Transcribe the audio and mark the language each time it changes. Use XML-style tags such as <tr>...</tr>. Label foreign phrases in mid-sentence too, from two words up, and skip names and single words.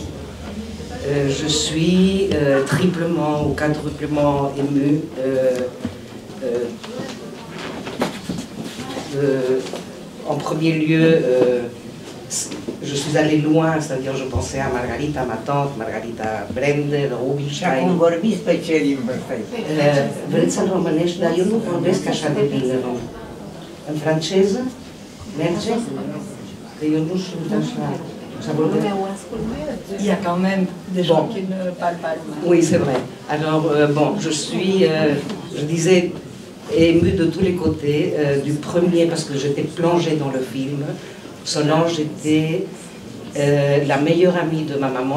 <fr>Je suis triplement ou quadruplement émue en premier lieu, je suis allée loin, c'est-à-dire je pensais à Margarita, ma tante, Margarita Brender, Rubinstein.</fr> <ro>Cum vorbiți pe ce limbă? Vreți să românești, dar eu nu vorbesc așa de bine. În franceză? Merge? Că eu nu sunt așa.</ro> <fr>Il y a quand même des gens qui ne parlent pas allemand. Oui, c'est vrai. Alors, bon, je suis, je disais, émue de tous les côtés, du premier, parce que j'étais plongée dans le film. Solange était la meilleure amie de ma maman.</fr>